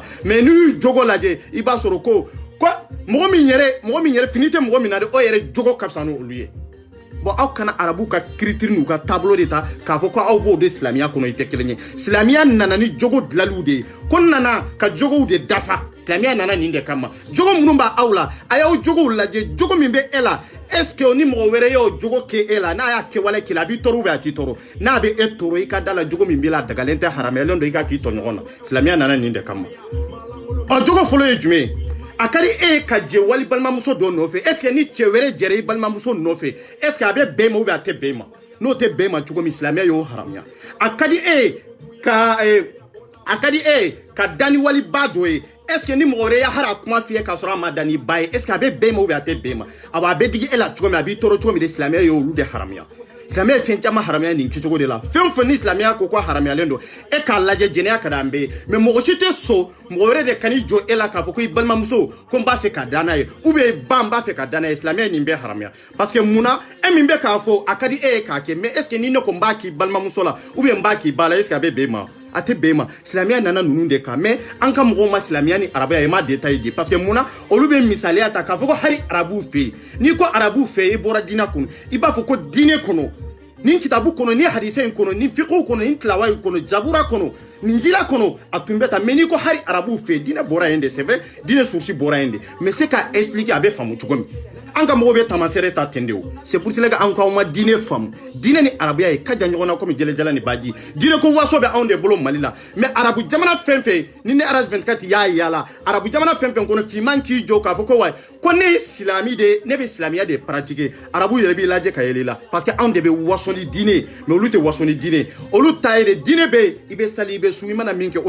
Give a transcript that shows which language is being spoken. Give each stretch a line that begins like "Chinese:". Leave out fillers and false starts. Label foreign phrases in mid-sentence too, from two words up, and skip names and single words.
Bambara: mais n'i y'u jogo lajɛ i b'a sɔrɔ ko mɔgɔ min yɛrɛ fini tɛ mɔgɔ min na de o yɛrɛ jogo ka fisa n'olu ye bon aw kana arabu ka kiritiri n'u ka taabolo de ta k'a fɔ ko aw b'o de silamɛya kɔnɔ i tɛ kelen ye silamɛya nana ni jogo dilaliw de ye ko nana ka jogow de dafa silamɛya nana nin de kama jogo minnu b'a aw la a y'aw jogow lajɛ jogo min bɛ e la
French: est-ce que
Bambara: ni mɔgɔ wɛrɛ y'o jogo kɛ e la n'a y'a kɛwale k'i la a b'i tɔɔrɔ ou a t'i tɔɔrɔ n'a bɛ e tɔɔrɔ i ka da la jogo min b'i la a dagalen tɛ haramuyalen don i ka k'i tɔ ɲɔgɔn na silamɛya nana nin de kama jogo fɔlɔ ye jumɛn ye a ka di e ka jɛ wali balimamuso dɔ nɔfɛ
French: est-ce que
Bambara: ni cɛ wɛrɛ jɛra i balimamuso nɔfɛ
French: est-ce que
Bambara: a bɛ bɛn e ma
French: ou bien
Bambara: a tɛ bɛn e ma n'o tɛ bɛn e ma cogo min silamɛya y'o haramuya a ka di e ka da ni waliba dɔ ye
French: est-ce que
Bambara: ni mɔgɔ wɛrɛ y'a hali a kuma f'i ye k'a sɔrɔ a ma da ni ba ye
French: est-ce que
Bambara: a bɛ bɛn e ma
French: ou bien
Bambara: a tɛ bɛn e ma a bɛ digi e la cogo min a b'i tɔɔrɔ cogo min de silamɛya y'olu de haramuya silamɛya ye fɛn caman haramuya nin kɛcogo de la fɛn o fɛn ni silamɛya ko haramuyalen don e k'a lajɛ jɛnɛya ka d'an bɛɛ ye mais mɔgɔ si tɛ so mɔgɔ wɛrɛ de kan'i jɔ e la k'a fɔ ko i balimamuso ko n b'a fɛ ka da n'a ye
French: ou bien
Bambara: ba n b'a fɛ ka da n'a ye silamɛya ye nin bɛɛ haramuya
French: parce que
Bambara: munna e min bɛ k'a fɔ a ka di e ye k'a kɛ
French: mais est ce que
Bambara: ni ne ko n b'a k'i balimamuso la
French: ou bien
Bambara: n b'a k'i ba la
French: est ce que
Bambara: a bɛ bɛn e ma a tɛ bɛn e ma silamɛya nana ninnu de kan mais an ka mɔgɔw ma silamɛya ni arabuya i ma détail di
French: parce que
Bambara: munna olu bɛ misaliya ta k'a fɔ ko hali arabuw fɛ yen n'i ko arabuw fɛ yen i bɔra diinɛ kɔnɔ i b'a fɔ ko diinɛ kɔnɔ nin kitabu kɔnɔ ni hadisa in kɔnɔ ni fiqhu kɔnɔ ni tilawa in kɔnɔ jabura kɔnɔ nin jila kɔnɔ a tun bɛ ta mais n'i ko hali arabuw fɛ yen diinɛ bɔra yen de
French: c'est vrai
Bambara: diinɛ source bɔra yen de
French: mais c'est
Bambara: k'a expliquer a bɛ faamu cogo min an ka mɔgɔw bɛ tamasɛrɛ ta ten de o
French: c'est pour cela que
Bambara: an k'aw ma diinɛ faamu diinɛ ni arabuya ye ka jan ɲɔgɔn na komi jɛlɛjala ni baji diinɛ ko waso bɛ anw de bolo mali la mais arabu jamana fɛn fɛn ni ne rs 24 y'a yala arabu jamana fɛn fɛn kɔnɔ finman k'i jɔ k'a fɔ ko wa ko ne ye silami de ne bɛ silamɛya de pratiquer arabu yɛrɛ b'i lajɛ ka yɛlɛ la
French: parce que
Bambara: anw de bɛ waso ni diinɛ mais olu tɛ waso ni diinɛ olu ta ye de diinɛ bɛ yen i bɛ sali i bɛ sun i mana min kɛ o